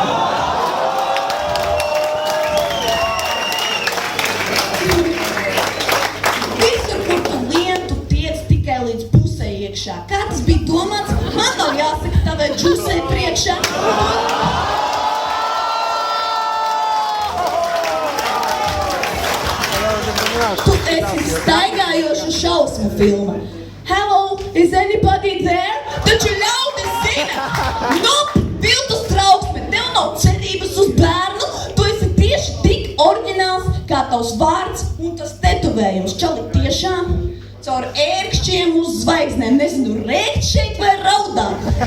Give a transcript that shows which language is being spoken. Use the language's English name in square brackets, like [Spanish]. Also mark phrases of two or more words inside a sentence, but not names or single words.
[Latvian] Visur, kur tu lien, tu tiec tikai līdz pusē iekšā. Kā tas bija domāts? Man nav jāsaka tavai džusei priekšā. Tu esi staigājoša šausmu filma. [English] Hello, is anybody there? [Latvian] Taču ļaudis zina! Nu, viltus trauksme, tev nav cerības uz bērnu, tu esi tieši tik oriģināls kā tavs vārds un tas tetovējums. Čali tiešām caur ērkšķiem uz zvaigznēm, nezinu, rēkt šeit vai raudāt.